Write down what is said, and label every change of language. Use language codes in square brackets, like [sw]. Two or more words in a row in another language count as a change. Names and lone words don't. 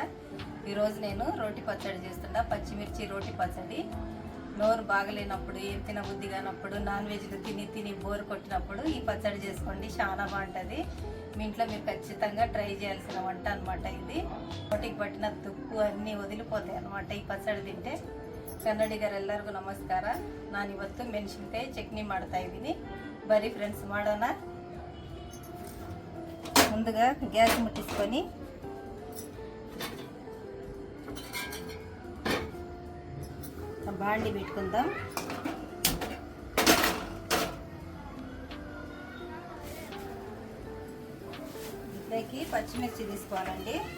[te] ఈరోజు నేను రోటి పచ్చడి చేస్తుండా. పచ్చిమిర్చి రోటి పచ్చడి. నోరు బాగలేనప్పుడు, ఏం తినబుద్ధి కానప్పుడు, నాన్ వెజ్లు తిని తిని బోరు కొట్టినప్పుడు ఈ పచ్చడి చేసుకోండి, చాలా బాగుంటుంది. మీ ఇంట్లో మీరు ఖచ్చితంగా ట్రై చేయాల్సిన వంట అనమాట ఇది. నోటికి పట్టిన తుప్పు అన్నీ వదిలిపోతాయి అనమాట ఈ పచ్చడి తింటే. [kn] ಕನ್ನಡಿಗರೆಲ್ಲರಿಗೂ ನಮಸ್ಕಾರ. ನಾನಿವತ್ತು ಮೆಣಸಿನಕಾಯಿ ಚಟ್ನಿ ಮಾಡ್ತಾ ಇದ್ದೀನಿ. ಬರೀ ಫ್ರೆಂಡ್ಸ್ ಮಾಡೋಣ. [te] ముందుగా గ్యాస్ ముట్టించుకొని బాండి పెట్టుకుందాం. ఇందులోకి పచ్చిమిర్చి తీసుకోవాలండి.